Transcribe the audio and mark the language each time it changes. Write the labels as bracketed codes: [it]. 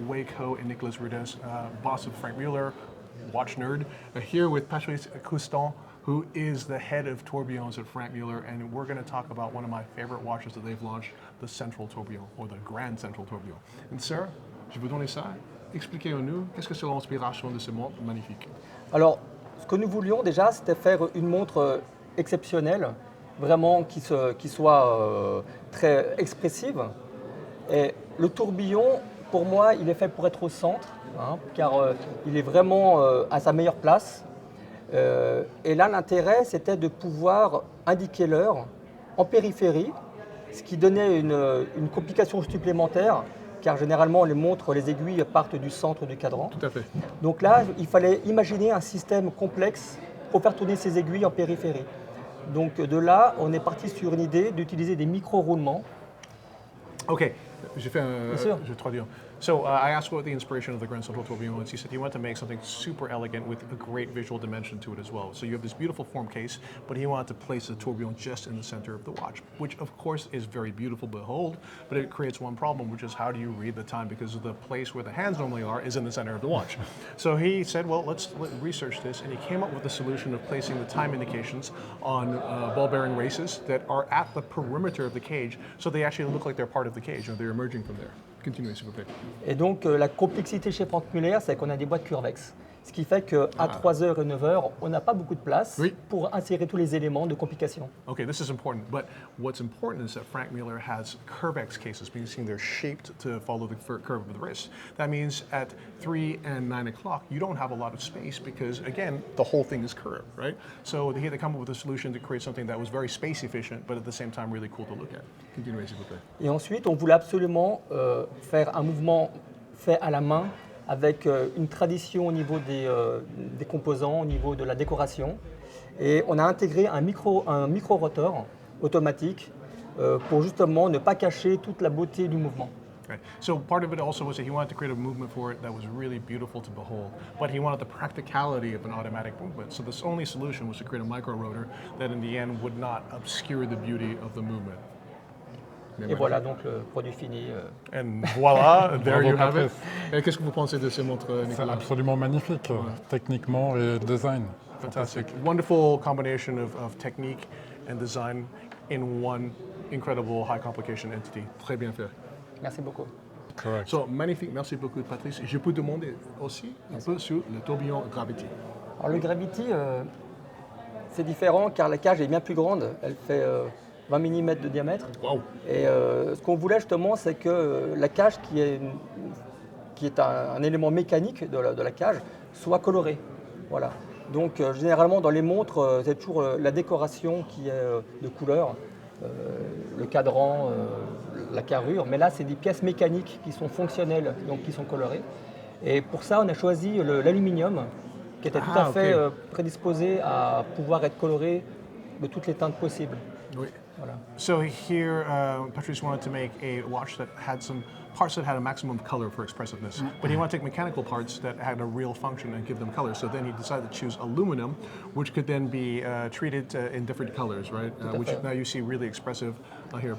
[en] Wei Ko and Nicolas Rudes, boss of Franck Muller, watch nerd, here with Patrice Coustan, who is the head of tourbillons at Franck Muller, and we're going to talk about one of my favorite watches that they've launched, the Central Tourbillon, or the Grand Central Tourbillon. And sir, [fr] je vous donne ça. Expliquez-nous, qu'est-ce que c'est l'inspiration de ces montres magnifiques? Alors, ce que nous voulions déjà, c'était faire une montre exceptionnelle, vraiment qui soit très expressive. Et le tourbillon, pour moi, il est fait pour être au centre, car il est vraiment à sa meilleure place. Et là, l'intérêt, c'était de pouvoir indiquer l'heure en périphérie, ce qui donnait une complication supplémentaire, car généralement, les montres, les aiguilles partent du centre du cadran. Tout à fait. Donc là, il fallait imaginer un système complexe pour faire tourner ces aiguilles en périphérie. Donc de là, on est parti sur une idée d'utiliser des micro-roulements. Ok, j'ai fait Bien sûr. je traduis. [en] So I asked what the inspiration of the Grand Central Tourbillon was. He said he wanted to make something super elegant with a great visual dimension to it as well. So you have this beautiful form case, but he wanted to place the tourbillon just in the center of the watch, which of course is very beautiful to behold, but it creates one problem, which is how do you read the time, because the place where the hands normally are is in the center of the watch. So he said, well, let's research this, and he came up with the solution of placing the time indications on ball bearing races that are at the perimeter of the cage, so they actually look like they're part of the cage, or they're emerging from there. [fr] Continuez, s'il vous plaît. Et donc la complexité chez Franck Muller, c'est qu'on a des boîtes curvex. Ce qui fait qu'à 3h et 9h, on n'a pas beaucoup de place pour insérer tous les éléments de complication. [en] Okay, this is important, but what's important is that Franck Muller has curvex cases, meaning they're shaped to follow the curve of the wrist. That means at 3 and 9 o'clock, you don't have a lot of space because, again, the whole thing is curved, right? So they had to come up with a solution to create something that was very space efficient, but at the same time really cool to look at. [fr] Continuez, s'il vous plaît. Et ensuite, on voulait absolument faire un mouvement fait à la main avec une tradition au niveau des composants, au niveau de la décoration. Et on a intégré un micro-rotor automatique pour justement ne pas cacher toute la beauté du mouvement. [en] Right. So part of it also was that he wanted to create a movement for it that was really beautiful to behold, but he wanted the practicality of an automatic movement. So the only solution was to create a micro-rotor that in the end would not obscure the beauty of the movement. [fr] Et voilà donc le produit fini. [en] And voilà, there [fr] Bravo, [en] you have it. [fr] Patrice. Et qu'est-ce que vous pensez de ces montres, C'est Nicolas? absolument magnifique, techniquement et design. [en] Fantastic. Wonderful combination of technique and design in one incredible high complication entity. [fr] Très bien fait. Merci beaucoup. [en] Correct. [fr] So, magnifique, merci beaucoup Patrice. Je peux demander aussi un peu sur le tourbillon Gravity. Alors le Gravity, c'est différent car la cage est bien plus grande. Elle fait 20 mm de diamètre. Wow. Et ce qu'on voulait justement, c'est que la cage, qui est un élément mécanique de la cage, soit colorée. Voilà. Donc généralement dans les montres, c'est toujours la décoration qui est de couleur, le cadran, la carrure. Mais là, c'est des pièces mécaniques qui sont fonctionnelles, donc qui sont colorées. Et pour ça, on a choisi l'aluminium, qui était tout à fait prédisposé à pouvoir être coloré de toutes les teintes possibles. Oui. Voilà. [en] So here, Patrice wanted to make a watch that had some parts that had a maximum color for expressiveness, but he wanted to take mechanical parts that had a real function and give them color. So then he decided to choose aluminum, which could then be treated in different colors, right? Which now you see really expressive here.